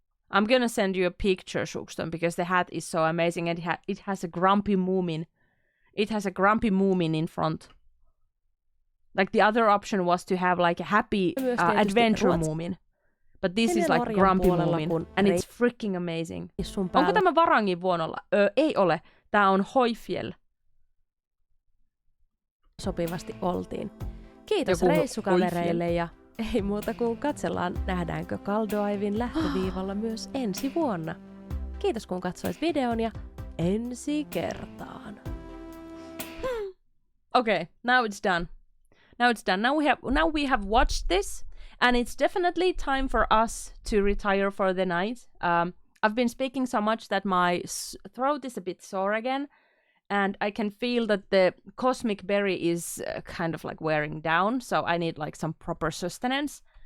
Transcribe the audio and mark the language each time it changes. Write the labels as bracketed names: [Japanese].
[English] I'm gonna send you a picture, Shukston, because the hat is so amazing and it has a grumpy moomin. It has a grumpy moomin in front. Like the other option was to have like a happy adventure moomin. But this is like grumpy moomin. And it's freaking amazing. [Finnish] Onko tämä Varangin vuonolla? Ei ole. Tää on Hoifjell. Sopivasti oltiin. Kiitos reissukavereille ja ei muuta kuin katsellaan, nähdäänkö Kaldoaivin lähtöviivalla myös ensi vuonna. Kiitos kun katsoit videon ja ensi kertaan. [English] Okay, now it's done. Now we have watched this, and it's definitely time for us to retire for the night. I've been speaking so much that my throat is a bit sore again, and I can feel that the cosmic berry is kind of like wearing down, so I need like some proper sustenance.